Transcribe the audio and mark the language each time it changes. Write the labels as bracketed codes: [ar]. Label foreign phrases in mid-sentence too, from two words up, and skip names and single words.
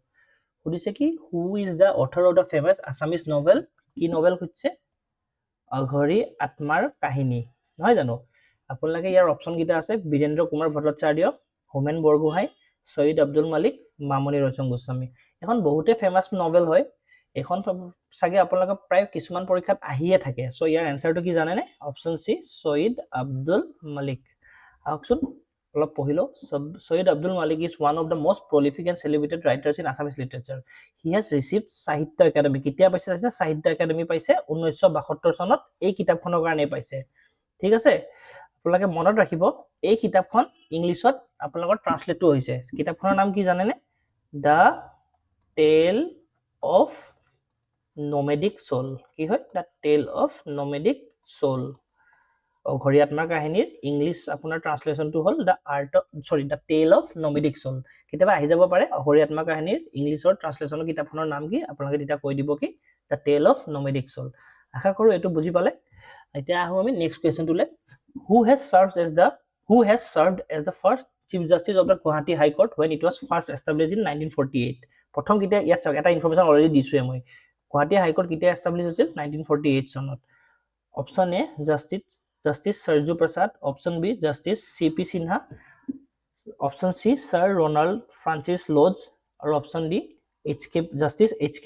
[as] সুধিছে কি [en] who is the author of the famous Assamese novel [as] কি নভেল খুঁজছে অঘৰী আত্মাৰ কাহিনী নহয় জানো আপোনালোকে ইয়াৰ অপচন কিটা আছে বীৰেন্দ্ৰ কুমাৰ ভট্টাচাৰ্য হোমেন বৰগোহাঁই সৈয়দ আব্দুল মালিক মামনি ৰয়ছম গোস্বামী এখন বহুতে [en] famous novel [as] হয় এখন সাগে আপোনালোকে প্ৰায় কিছুমান পৰীক্ষাত আহিয়ে থাকে সো ইয়াৰ আনসাৰটো কি জানেনে [en] option C [as] সৈয়দ আব্দুল মালিক আহকচোন অলপ পঢ়িলো সৈয়দ আব্দুল মালিক [en] is one of the most prolific and celebrated writers in Assamese literature he has received [as] সাহিত্য একাডেমি কিতিয়া পাইছে সাহিত্য একাডেমি পাইছে 1972 চনত এই কিতাপখনৰ কাৰণে পাইছে ঠিক আছে আপোনালোকে মনত ৰাখিব এই কিতাপখন ইংলিছত আপোনালোকৰ ট্ৰান্সলেটটো হৈছে কিতাপখনৰ নাম কি জানেনে দা টেল অফ nomadic soul কি হয় দা টেল অফ nomadic soul অঘৰী আত্মাৰ কাহিনীৰ ইংলিছ আপোনাৰ ট্ৰান্সলেচনটো হল দা টেল অফ nomadic soul কিতাপ আহি যাব পাৰে অঘৰী আত্মাৰ কাহিনীৰ ইংলিছৰ ট্ৰান্সলেচনৰ কিতাপখনৰ নাম কি আপোনালোকে তেতিয়া কৈ দিব কি দা টেল অফ nomadic soul আশা কৰো এটো বুজি পালে এতিয়া আহো আমি [en] next question who has served as the first Chief Justice of the Guwahati High Court when it was first established in 1948. [as] প্ৰথম কেতিয়া ইয়াত চাওক এটা [en] information already [as] দিছোৱে মই গুৱাহাটী হাই কোৰ্ট কেতিয়া এষ্টাব্লিছ হৈছিল 1948 চনত [en] option A [as] জাস্টিস সৰজু প্ৰসাদ [en] option B [as] জাস্টিস সিপি সিনহা [en] option C [as] স্যার রোনাল্ড ফ্রান্সিস লজ আৰু [en] option D [as] জাস্টিস এইচ.কে.